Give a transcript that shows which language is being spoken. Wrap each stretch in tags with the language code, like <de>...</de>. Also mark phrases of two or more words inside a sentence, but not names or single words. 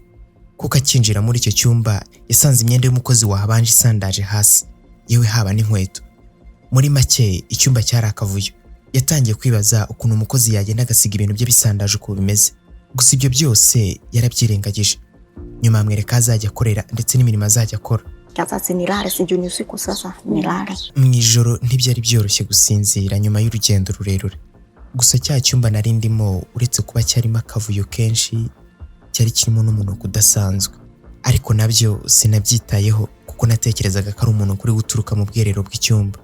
<rw>Kuko akinjira muri icyo cyumba yasanze imyenda y'umukozi wahabanje isandaje hasi, yewe haba n'inkweto. Muri make icyumba cyari akavuyo. Yatangiye kwibaza ukuntu umukozi yagenda agasiga ibintu bye bisandaje uko bimeze. Gusa ibyo byose yarabyirengagije. Nyuma amwereka azajya akorera ndetse n'imirimo azajya akora.</rw> <sw>Sasa nilale, sijui usiku sasa nilale.</sw> <rw>Mu ijoro ntibyari byoroshye gusinzira nyuma y'urugendo rurerure. Gusa cya cyumba nari ndimo uretse kuba cyarimo akavuyo kenshi, cyari kirimo n'umuntu kudasanzwe. Ariko nabyo sinabyitayeho kuko natekerezaga ko ari umuntu kuri guturuka mu bwerero bw'icyumba.</rw>